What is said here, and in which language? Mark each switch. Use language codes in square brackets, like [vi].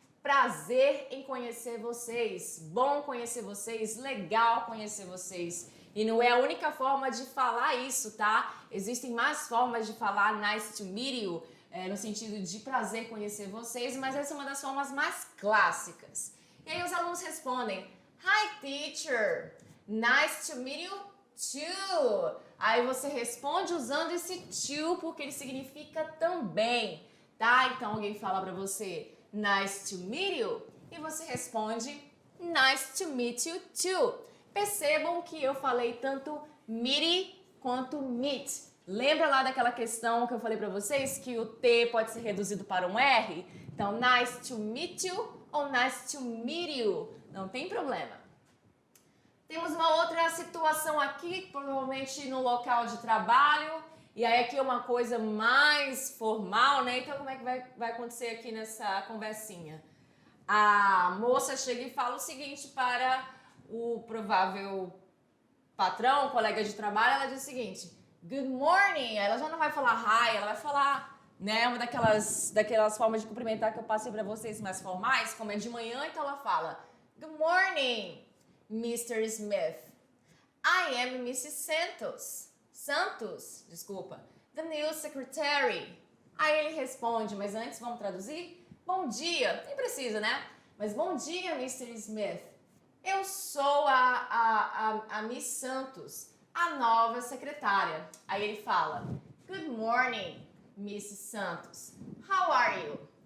[pt] prazer em conhecer vocês, bom conhecer vocês, legal conhecer vocês. E não é a única forma de falar isso, tá? Existem mais formas de falar [en] nice to meet you, [pt] no sentido de prazer conhecer vocês, mas essa é uma das formas mais clássicas. E aí os alunos respondem, [en] Hi teacher, nice to meet you too. [pt] Aí você responde usando esse to porque ele significa também, tá? Então alguém fala pra você, [en] nice to meet you, [pt] e você responde, [en] nice to meet you too. [pt] Percebam que eu falei tanto meet quanto meet. Lembra lá daquela questão que eu falei pra vocês que o T pode ser reduzido para um R? [en] Então, nice to meet you ou nice to meet you. [pt] Não tem problema. Temos uma outra situação aqui, provavelmente no local de trabalho. E aí aqui é uma coisa mais formal, né? Então, como é que vai acontecer aqui nessa conversinha? A moça chega e fala o seguinte para o provável patrão, colega de trabalho, ela diz o seguinte, [en] good morning. [pt] Ela já não vai falar hi, ela vai falar, né, uma daquelas formas de cumprimentar que eu passei para vocês mais formais, como é de manhã, então ela fala, [en] good morning, [pt] Mr. [en] Smith. I am Mrs. Santos, the new secretary. [pt] Aí ele responde, mas antes vamos traduzir? Bom dia, nem precisa, né? Mas bom dia, Mr. Smith. Eu sou a Miss Santos, a nova secretária. Aí ele fala, [en] good morning, Miss Santos. How are you?